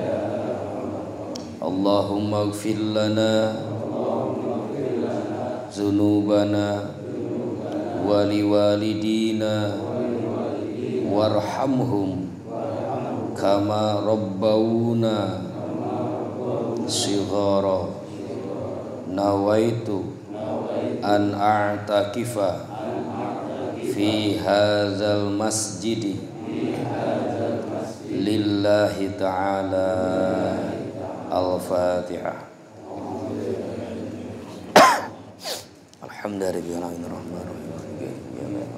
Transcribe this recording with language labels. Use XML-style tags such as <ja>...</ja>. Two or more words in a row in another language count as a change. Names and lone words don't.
<ar>اللهم اغفر لنا ذنوبنا ولوالدينا وارحمهم كما ربونا صغارا. نويت أن أعتكف في هذا المسجد لله تعالى. الفاتحة. الحمد لله الرحمن الرحيم.</ar>